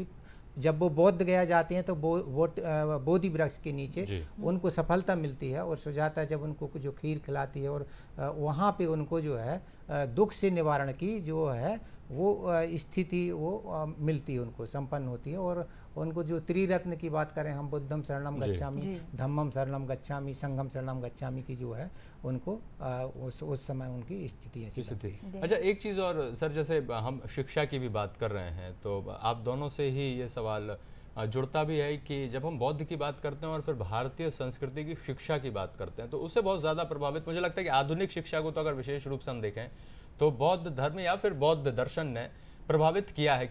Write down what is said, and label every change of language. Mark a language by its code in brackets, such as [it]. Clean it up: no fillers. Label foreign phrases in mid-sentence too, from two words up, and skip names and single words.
[hi] जब वो बौद्ध गया जाते हैं तो बोधि वृक्ष के नीचे उनको सफलता मिलती है और सुजाता जब उनको जो खीर खिलाती है और वहाँ पे उनको जो है दुख से निवारण की जो है वो स्थिति वो मिलती है, उनको संपन्न होती है। और उनको जो त्रिरत्न की बात करें हम, [pi] बुद्धम शरणम गच्छामि, धम्मम शरणम गच्छामि, संघम शरणम गच्छामि [hi] की जो है उनको उस समय उनकी स्थिति ऐसी थी। अच्छा, एक चीज़ और सर, जैसे हम शिक्षा की भी बात कर रहे हैं तो आप दोनों से ही ये सवाल जुड़ता भी है कि जब हम बौद्ध की बात करते हैं और फिर भारतीय संस्कृति की शिक्षा की बात करते हैं तो उससे बहुत ज़्यादा प्रभावित मुझे लगता है कि आधुनिक शिक्षा को तो अगर विशेष रूप से हम देखें तो बौद्ध धर्म या फिर बौद्ध दर्शन ने प्रभावित किया है।